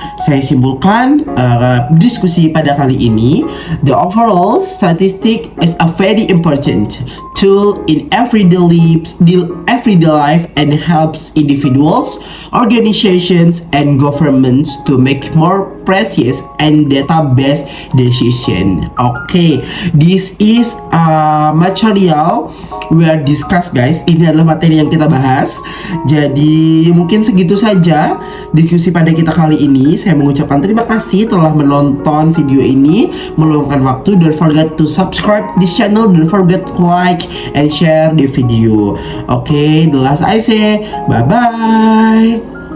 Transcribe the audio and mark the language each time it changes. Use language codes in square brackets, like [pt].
[id] Saya simpulkan diskusi pada kali ini. [en] The overall statistic is a very important tool in everyday life and helps individuals, organizations, and governments to make more precise and data-based decision. Okay, this is material we are discuss, guys. [id] Ini adalah materi yang kita bahas. Jadi mungkin segitu saja diskusi pada kita kali ini. Saya mengucapkan terima kasih telah menonton video ini, meluangkan waktu. [en] Don't forget to subscribe this channel. Don't forget to like and share the video. Okay, the last I say bye bye.